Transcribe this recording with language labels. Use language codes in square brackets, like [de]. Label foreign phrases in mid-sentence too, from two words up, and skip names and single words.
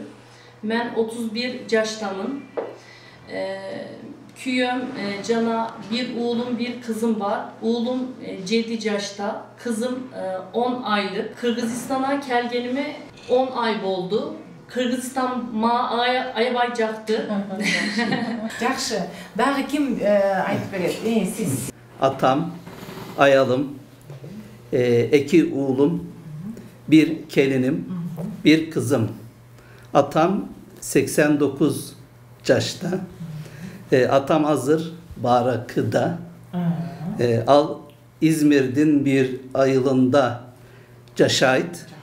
[tr] Ben 31 yaştamın. [ky] Күйөм жана [tr] bir oğlum bir kızım var. Oğlum 7 yaşta, kızım 10 aylık. Kırgızistan'a gelgenime 10 ay oldu. [ky] Kırgızistan aябай жакты. Жакшы. Дагы ким айтып берет? Siz. [tr] Atam, Ayalım, 2 oğlum, 1 gelinim, 1 kızım. Atam 89 yaşta. Atam hazır Barakı'da. [ky] Ал Измирдин бир айылында жашайт.